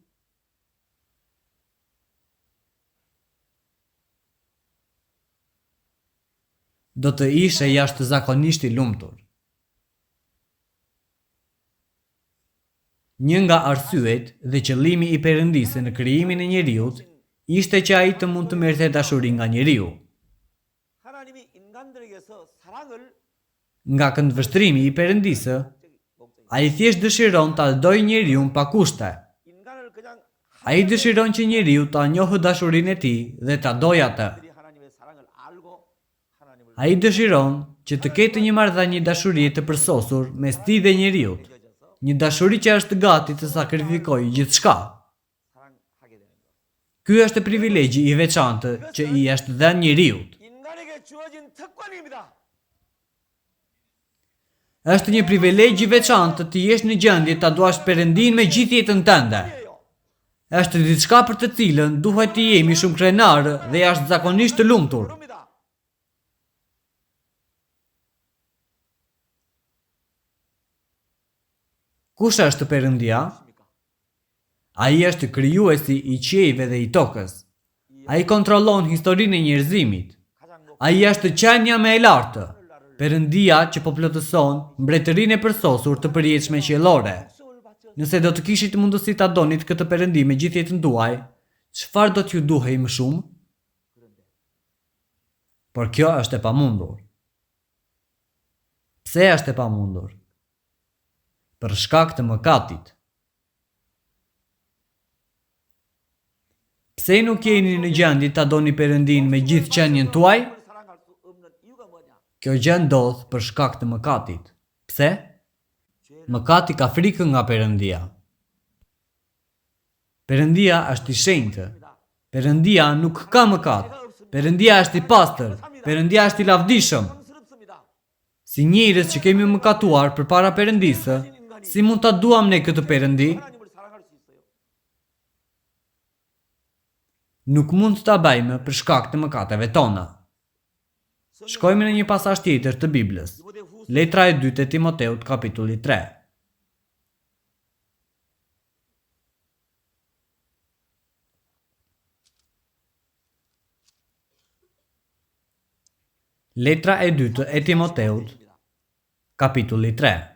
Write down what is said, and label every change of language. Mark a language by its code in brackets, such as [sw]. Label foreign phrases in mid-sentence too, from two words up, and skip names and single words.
[sq] Do të ishe jashtëzakonisht i lumtur. Një nga arsyet dhe qëllimi i Perëndisë në krijimin e njeriut ishte që ai të mund të merrte dashuri nga njeriu. [ko] 하나님이 인간들에게서 사랑을 [sq] Nga këndvështrimi i Perëndisë, ai thjesht dëshiron ta dojë njeriun pa kushte. [ko] 인간을 그냥 [sq] Ai dëshiron që njeriu ta njohë dashurinë e tij dhe ta dojë atë. [ko] 하나님이 하나님의 사랑을 알고 하나님을 [sq] Ai dëshiron që të ketë një marrëdhënie dashurie të përsosur mes tij dhe njeriut. Një dashuri që është gati të sakrifikojë gjithçka. [ko] 사랑하게 되는 것. [sq] Ky është privilegji i veçantë që i është dhënë njeriut. [ko] 인간에게 주어진 특권입니다. [sq] Është një privilegj i veçantë të jesh në gjendje ta duash Perëndin me gjithë jetën tënde. Është diçka për të cilën duhet të jemi shumë krenarë dhe jashtëzakonisht të lumtur. [ko] 모릅니다. [sq] Kush është Perëndia? Ai është krijuesi i qiejve dhe i tokës. Ai kontrollon historinë e njerëzimit. [ko] 가장 높은 [sq] Ai është qenia më e lartë, Perëndia që po plotëson mbretërinë e përsosur të përjetshme qiellore. [ko] 목숨을 바쳐 [sq] Nëse do të kishit mundësi ta donit këtë Perëndi me gjithë jetën tuaj, çfarë do t'ju duhej më shumë? Por kjo është e pamundur. Pse është e pamundur? Për shkak të mëkatit. Pse nuk jeni në gjendje ta doni Perëndin me gjithë qenien tuaj? [ko] 사랑할 수 없는 이유가 뭐냐? [sq] Kjo gjë ndodh për shkak të mëkatit. Pse? Mëkati ka frikën nga Perëndia. Perëndia është i shenjtë. Perëndia nuk ka mëkat. Perëndia është i pastër. Perëndia është i lavdishëm. [ko] 당스럽습니다. [sq] Si njerëz që kemi mëkatuar përpara Perëndisë, si mund ta duam ne këtë Perëndi? [ko] 하나님을 사랑할 수 있어요. [sq] Nuk mund ta bëjmë për shkak të mëkateve tona. Shkojmë në një pasazh tjetër të Biblës. Letra e dytë e Timoteut, kapitulli 3. Letra e dytë e Timoteut, kapitulli 3.